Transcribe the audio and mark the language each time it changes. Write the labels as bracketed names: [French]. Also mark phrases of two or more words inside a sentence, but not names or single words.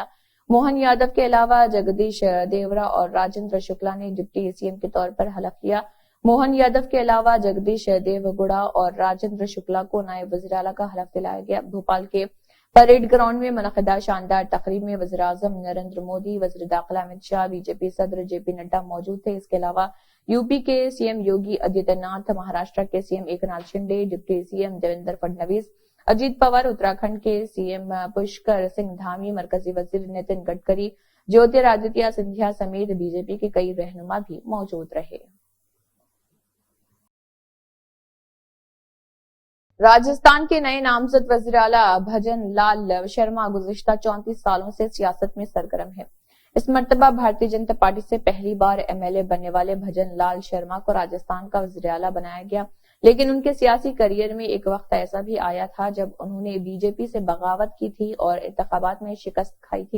[Urdu] موہن یادو کے علاوہ جگدیش دیورا اور راجندر شکلا نے [English] deputy CM [Urdu] کے طور پر حلف لیا۔ موہن یادو کے علاوہ جگدیش دیو گڑا اور راجندر شکلا کو نائب وزیر اعلیٰ کا حلف دلایا گیا۔ بھوپال کے [English] parade ground [Urdu] میں منعقدہ شاندار تقریب میں وزیر اعظم نریندر مودی، وزیر داخلہ امت شاہ، بی جے پی صدر جے پی نڈا موجود تھے۔ اس کے علاوہ یو پی کے سی ایم یوگی آدتیہ ناتھ، مہاراشٹر کے سی ایم ایک ناتھ شنڈے، [English] deputy CM [Urdu] دیویندر فڈنویس، اجیت پوار، اتراکھنڈ کے سی ایم پشکر سنگھ دھامی، مرکزی وزیر نتن گڈکری، جیوترادتیہ سندھیا سمیت بی جے پی کے کئی رہنما بھی موجود رہے۔ راجستھان کے نئے نامزد وزیر اعلیٰ بھجن لال شرما گزشتہ 34 سالوں سے سیاست میں سرگرم ہیں۔ اس مرتبہ بھارتیہ جنتا پارٹی سے پہلی بار ایم ایل اے بننے والے بھجن لال شرما کو راجستھان کا وزیر اعلیٰ بنایا گیا، لیکن ان کے سیاسی کیریئر میں ایک وقت ایسا بھی آیا تھا جب انہوں نے بی جے پی سے بغاوت کی تھی اور انتخابات میں شکست کھائی تھی۔